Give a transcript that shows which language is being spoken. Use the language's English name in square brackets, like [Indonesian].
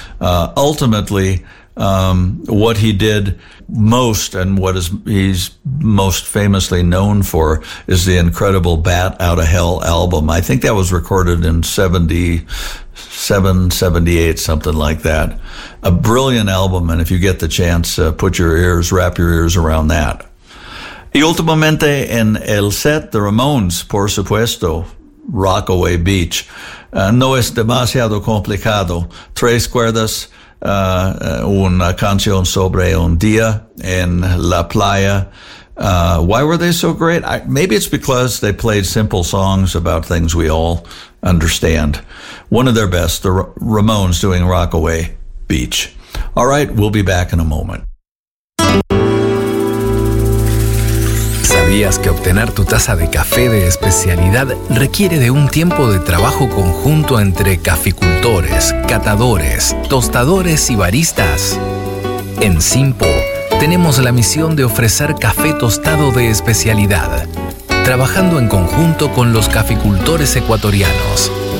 [English] Ultimately, what he did most and what he's most famously known for is the incredible Bat Out of Hell album. I think that was recorded in 77, 78, something like that. A brilliant album, and if you get the chance, wrap your ears around that. [Spanish] Y últimamente en el set, the Ramones, por supuesto, Rockaway Beach. No es demasiado complicado. 3 cuerdas, una canción sobre un día en la playa. [English] Why were they so great? Maybe it's because they played simple songs about things we all understand. One of their best, the Ramones doing Rockaway Beach. All right, we'll be back in a moment. [Spanish] ¿Sabías que obtener tu taza de café de especialidad requiere de un tiempo de trabajo conjunto entre caficultores, catadores, tostadores y baristas? En Simpo tenemos la misión de ofrecer café tostado de especialidad, trabajando en conjunto con los caficultores ecuatorianos.